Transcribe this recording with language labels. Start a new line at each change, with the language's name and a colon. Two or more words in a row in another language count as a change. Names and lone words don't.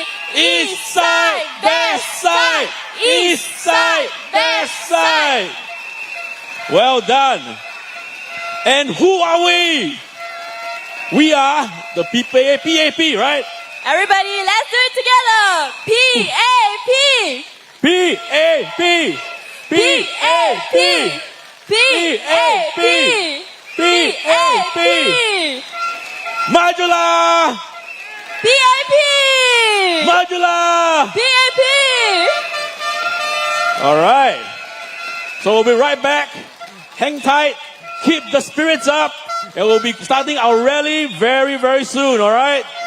English: East side, best side. East side, best side. Well done. And who are we? We are the PAP, right? Everybody, let's do it together. PAP. PAP. PAP. PAP. PAP. Majula. PAP. Majula. PAP. All right. So we'll be right back. Hang tight. Keep the spirits up. And we'll be starting our rally very, very soon. All right.